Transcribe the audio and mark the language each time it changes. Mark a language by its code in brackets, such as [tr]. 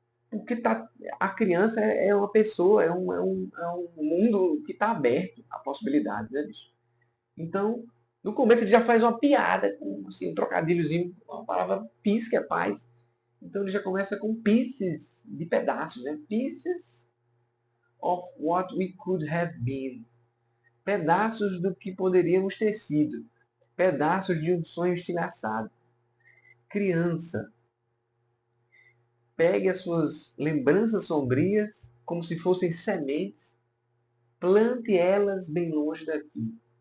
[pt] Porque a criança é uma pessoa, é um mundo que está aberto à possibilidade, né, bicho? Então, no começo ele já faz uma piada, com assim, um trocadilhozinho, uma palavra peace, que é paz. Então ele já começa com pieces de pedaços, né? [en] Pieces of what we could have been. [pt] Pedaços do que poderíamos ter sido. Pedaços de um sonho estilhaçado. Criança, pegue as suas lembranças sombrias como se fossem sementes, plante elas bem longe daqui.